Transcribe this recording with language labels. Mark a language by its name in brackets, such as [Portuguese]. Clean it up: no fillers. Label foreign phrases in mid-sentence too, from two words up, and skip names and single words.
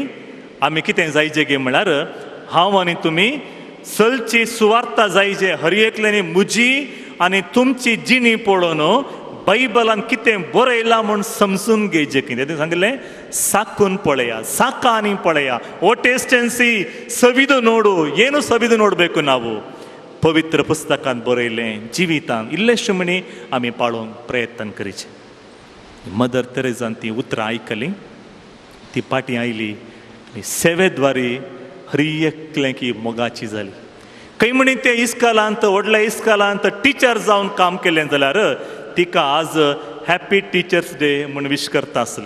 [Konkani] आमी कितें जायजे गे म्हळ्यार हांव आनी तुमी चलची सुवार्ता जायजे. हर एकल्यानी म्हजी आनी तुमची जिणी पळोवन बायबलान कितें बरयलां म्हूण समजून घेवचें. कितें सांगलें साकून पळया, साका आनी पळया. [English] O taste and see, [Kannada] ಸವಿದು ನೋಡು. ಏನು ಸವಿದು ನೋಡಬೇಕು ನಾವು? [Konkani] पवित्र पुस्तकांत बरयलें जिवितांत इल्लेशें म्हणी आमी पाळोवंक प्रयत्न करीचे. मदर तेरेजान ती उतरां आयकलीं, ती पाटी आयली आनी सेवेद्वारी हर एकलें की मोगाची जाली. खंय म्हणी ते इस्कालांत व्हडल्या इस्कालांत टिचर जावन काम केलें जाल्यार तिका आज [English] happy teachers day [Konkani] म्हूण विश करता आसली.